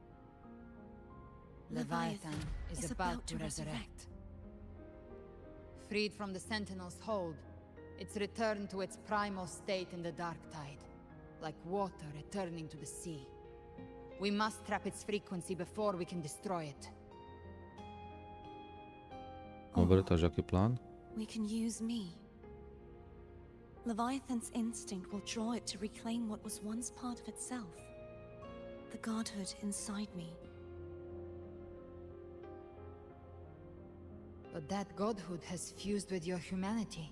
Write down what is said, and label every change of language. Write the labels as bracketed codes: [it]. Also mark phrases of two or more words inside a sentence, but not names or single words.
[en] Leviathan is about to resurrect. Freed from the Sentinel's hold, it's returned to its primal state in the Dark Tide, like water returning to the sea. We must trap its frequency before we can destroy it. [sk] Dobre, takže aký plán? [en] We can use me. Leviathan's instinct will draw it to reclaim what was once part of itself. The godhood inside me. But that godhood has fused with your humanity.